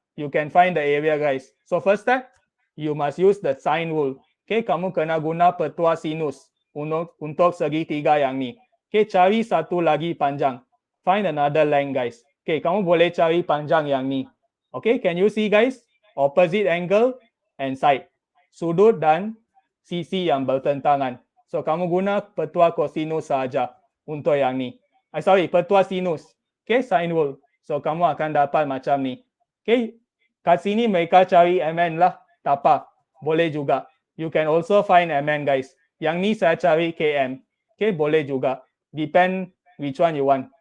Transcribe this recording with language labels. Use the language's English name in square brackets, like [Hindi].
[English] You can find the area guys. So first step, you must use the sine rule. [Malay] Okay, kamu kena guna petua sinus untuk segitiga yang ni. Okay, cari satu lagi panjang. [English] Find another length guys. [Malay] Okay, kamu boleh cari panjang yang ni. [English] Okay, can you see guys? Opposite angle and side. [Malay] Sudut dan sisi yang bertentangan. So, kamu guna petua cosinus saja untuk yang ni. Petua sinus. Okay, sine rule. So, kamu akan dapat macam ni. Okay, kat sini mereka cari MN lah. Tak apa. Boleh juga. [English] You can also find MN guys. [Malay] Yang ni saya cari KM. Okay, boleh juga. [English] Depend which one you want.